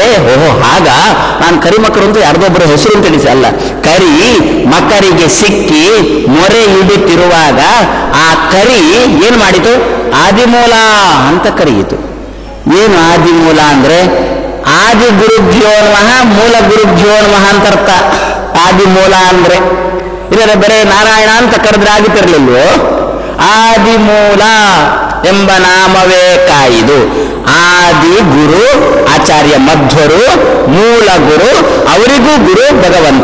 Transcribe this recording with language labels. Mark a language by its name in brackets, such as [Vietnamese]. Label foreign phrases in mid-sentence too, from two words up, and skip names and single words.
[Kannada] ಓಹೋ ಹಾಗ, ನಾನು ಕರಿಮಕರು ಅಂತ ಯಾರ್ದೊಬ್ಬರ ಹೆಸರು ಅಂತ ತಿಳಿಸಿ ಅಲ್ಲ. ಕರಿ ಮಕರಿಗೆ ಸಿಕ್ಕಿ ಮೊರೆ ಇಡುತ್ತಿರುವಾಗ ಆ ಕರಿ ಏನ್ ಮಾಡಿತು? ಆದಿಮೂಲ ಅಂತ ಕರೆಯಿತು. ಏನು ಆದಿಮೂಲ ಅಂದ್ರೆ? [Sanskrit] ಆದಿ ಗುರುಭ್ಯೋ ನಮಃ ಮೂಲ ಗುರುಭ್ಯೋ ನಮಃ [Kannada] ಅಂತ ಅರ್ಥ. ಆದಿಮೂಲ ಅಂದ್ರೆ ಇದರ ಬರೇ ನಾರಾಯಣ ಅಂತ ಕರೆದ್ರೆ ಆಗುತ್ತಿರಲಿಲ್ವೋ? ಆದಿಮೂಲ ಎಂಬ ನಾಮವೇ ಕಾಯ್ದು. ಆದಿ ಗುರು ಆಚಾರ್ಯ ಮಧ್ವರು, ಮೂಲ ಗುರು ಅವರಿಗೂ ಗುರು ಭಗವಂತ.